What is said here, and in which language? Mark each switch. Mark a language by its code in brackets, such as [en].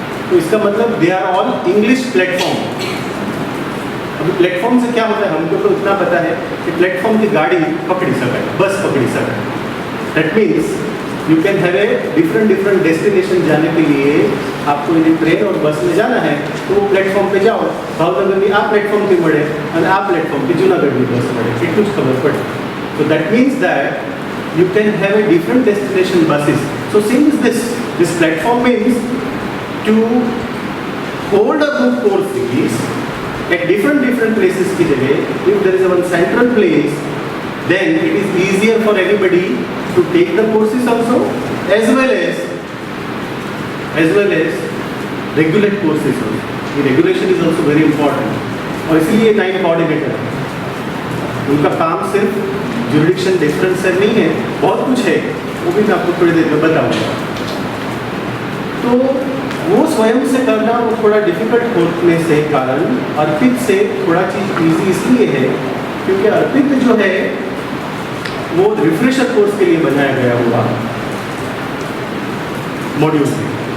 [hi] तो इसका मतलब [en] They are all English platform. [hi] अभी प्लेटफॉर्म से क्या होता है, हमको तो इतना पता है कि प्लेटफॉर्म की गाड़ी पकड़ी सके, बस पकड़ी सके। [en] that means you can have a different destination [hi] जाने के लिए आपको यदि ट्रेन और बस में जाना है तो वो प्लेटफॉर्म पे जाओ, भावनगर में आप प्लेटफॉर्म पे [gu] મળે અને આ પ્લેટફોર્મ पे જૂનાગઢ ની બસ મળે, એટલું જ ખબર પડે. [en] So that means that you can have a different destination buses. So since this platform means to hold a group courses at different places [hi] की जगह, [en] if there is a one central place, then it is easier for everybody to take the courses also as well as regulate courses. ये regulation is also very important, [hi] और इसलिए 9 coordinator है। उनका काम सिर्फ jurisdiction difference से नहीं है, बहुत कुछ है, वो भी मैं आपको थोड़ी देर में बताऊँगा। तो वो स्वयं से करना वो थोड़ा डिफिकल्ट होने से कारण अर्पित से थोड़ा चीज़ ईजी इसलिए है क्योंकि अर्पित जो है वो रिफ्रेशर कोर्स के लिए बनाया गया हुआ मॉड्यूल है।